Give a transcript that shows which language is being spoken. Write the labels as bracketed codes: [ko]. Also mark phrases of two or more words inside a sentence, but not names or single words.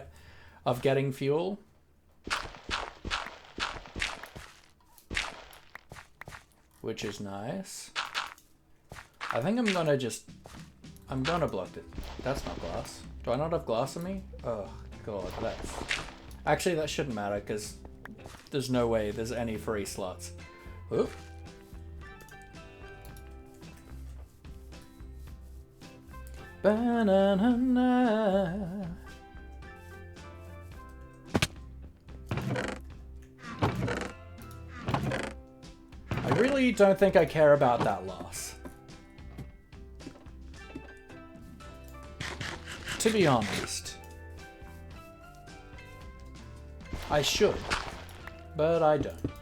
[en] Of getting fuel. Which is nice. I think I'm gonna block it. That's not glass. Do I not have glass on me? Oh, God, that's... Actually, that shouldn't matter, because there's no way there's any free slots. Oop. Ba-na-na-na. I really don't think I care about that loss. To be honest. I should, but I don't.